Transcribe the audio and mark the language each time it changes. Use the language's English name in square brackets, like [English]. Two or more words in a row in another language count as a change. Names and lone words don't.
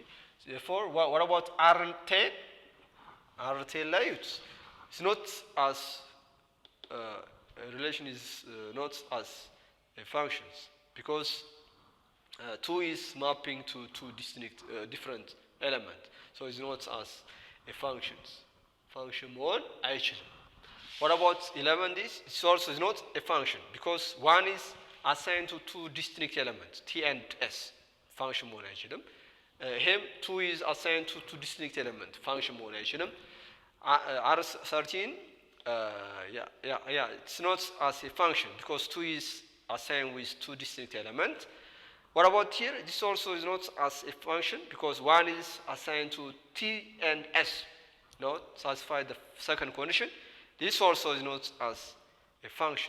[English] So therefore, what about R10? R10 ላይ it's not as a relation is not as a functions because 2 is mapping to 2 distinct different element. So it's not as a function. Function [Amharic] መሆን አይችልም. [English] What about 11 is? It also is not a function because one is assigned to two distinct elements, T and S. [Amharic] Function መሆን አይችልም. [English] Him 2 is assigned to two distinct elements. [Amharic] Function መሆን አይችልም. [English] R13 it's not as a function because 2 is assigned with two distinct elements. What about here? This also is not as a function because one is assigned to T and S. Not satisfy the second condition. This also is not as a function.